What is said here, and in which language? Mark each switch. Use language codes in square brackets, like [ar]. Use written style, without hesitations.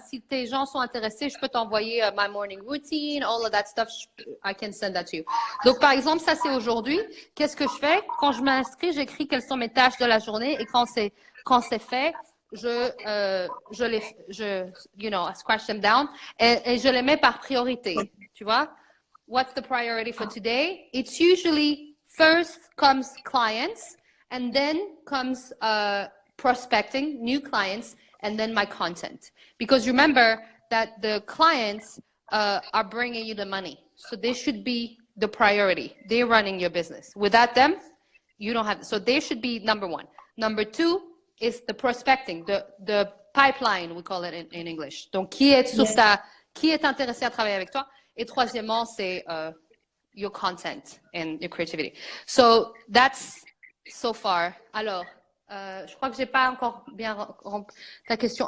[fr] Si tes gens sont intéressés, je peux t'envoyer [en] my morning routine, all of that stuff. I can send that to you. [fr] Donc, par exemple, ça, c'est aujourd'hui. Qu'est-ce que je fais? Quand je m'inscris, j'écris quelles sont mes tâches de la journée et quand c'est fait, [en] I scratch them down [fr] et je les mets par priorité. Tu vois? [en] What's the priority for today? It's usually first comes clients and then comes prospecting new clients and then my content, because remember that the clients are bringing you the money, so they should be the priority. They're running your business. Without them, you don't have, so they should be number one. Number two is the prospecting, the pipeline, we call it in English. [fr] Donc qui est intéressé à travailler avec toi, et troisièmement c'est [en] your content and your creativity. So that's so far. [fr] Alors je crois que j'ai pas encore bien rempli ta question.